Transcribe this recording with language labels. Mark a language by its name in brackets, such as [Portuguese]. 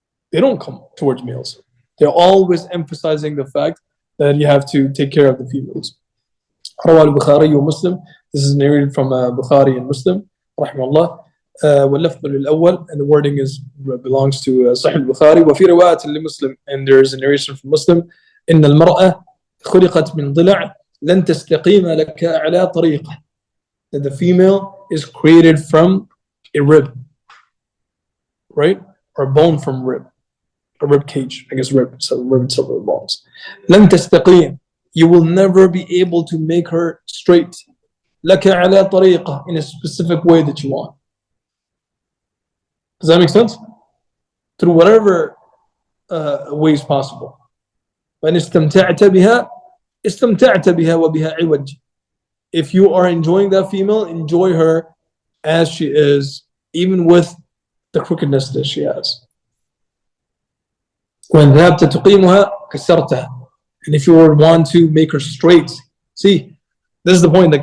[English] They don't come towards males. They're always emphasizing the fact that you have to take care of the females. [Arabic] روى البخاري ومسلم. [English] This is narrated from Bukhari and Muslim. [Arabic] رحمه الله. واللفظ للأول, [English] and the wording belongs to Sahih al-Bukhari. [Arabic] وفي رواية لمسلم, [English] and there is a narration from Muslim. [Arabic] إن المرأة خلقت من ضلع لن تستقيم لك على طريقة. [English] That the female is created from a rib, right? Or a bone from rib. A rib cage, I guess rib, so rib, several bones. [Arabic] لن تستقيم. [English] you will never be able to make her straight. [Arabic] لك على طريقة, [English] in a specific way that you want. Does that make sense? Through whatever ways possible. [Arabic] وإن استمتعت بها استمتعت بها وبها عوج. [English] If you are enjoying that female, enjoy her as she is, even with the crookedness that she has. [Arabic] وإن ذهبت تقيمها كسرتها. [English] And if you want to make her straight, see, this is the point.